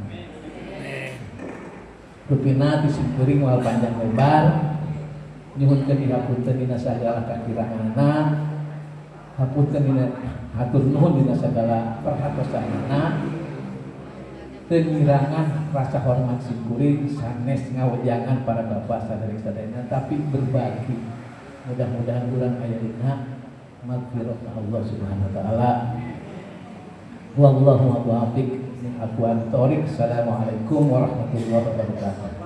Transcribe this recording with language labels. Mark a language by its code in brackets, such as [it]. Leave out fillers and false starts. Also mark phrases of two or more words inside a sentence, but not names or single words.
[su] Rupina disyukuri moal panjang lebar, nyuhunkeun dihapunten dina sagala kakiranganna, hapunten dina hatur nuhun dina sagala perhatosanna. Teu ngirangan rasa hormat syukuri sanes ngawejangan para bapak sadari-sadarina, tapi berbagi. Mudah-mudahan urang aya dina magfirah [ar] الله سبحانه وتعالى. والله موفق من أقوم الطريق. السلام عليكم ورحمة الله وبركاته.